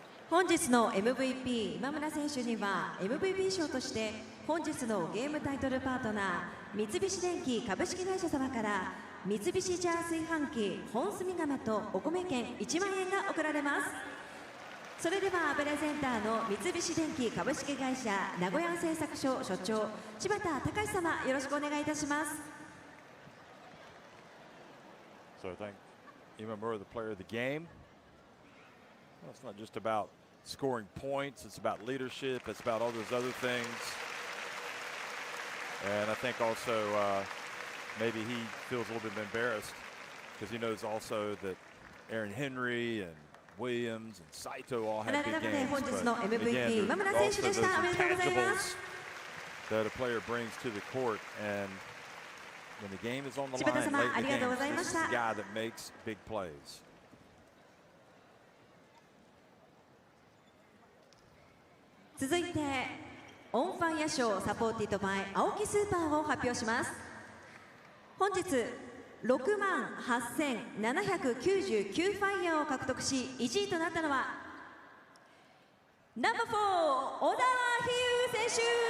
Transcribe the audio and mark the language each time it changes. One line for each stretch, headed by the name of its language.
Japanese: 本日の MVP 今村選手には MVP 賞として本日のゲームタイトルパートナー三菱電機株式会社様から三菱ジャー炊飯器本炭釜とお米券1万円が贈られます。それではプレゼンターの三菱電機株式会社名古屋製作所所長柴田隆様、よろしくお願いいたします。
English: So I think Imamura, the player of the game. Well, it's not just about scoring points, it's about leadership, it's about all those other things. And I think also maybe he feels a little bit embarrassed because he knows also that Aaron Henry and Williams and Saito all had big games. But again, also those intangibles that a player brings to the court, and when the game is on the line late in the game, this is the guy that makes big plays.
Japanese: 続いてオンファイア賞サポーティッドバイ青木スーパーを発表します。本日6万8799ファイヤーを獲得し1位となったのはナンバー4小田飛勇選手。